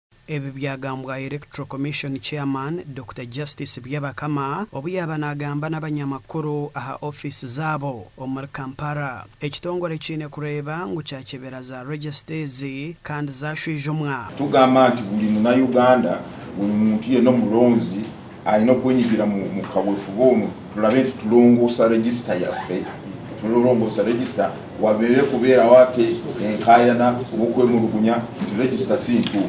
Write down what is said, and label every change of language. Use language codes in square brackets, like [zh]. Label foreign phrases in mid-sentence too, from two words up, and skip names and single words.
[nyn] ebi byagambwa [en] Electoral Commission Chairman [nyn] Dr. Justice Byabakama obu yaba nagamba n'abanyamakuru aha office zabo omuri Kampala. Ekitongore kiine kureeba ngu kyakyebera za regyesita kandi zashwijumwa. [lg] Tugamba nti buli Munnayuganda buli muntu yenna omulonzi alina okwenyigira mu kaweefube omwo tulabe nti tulongoosa regyesita yaffe. Tulongoosa regyesita wabeere kubeerawo ate enkaayana okwemulugunya nti regyesita si ntuufu.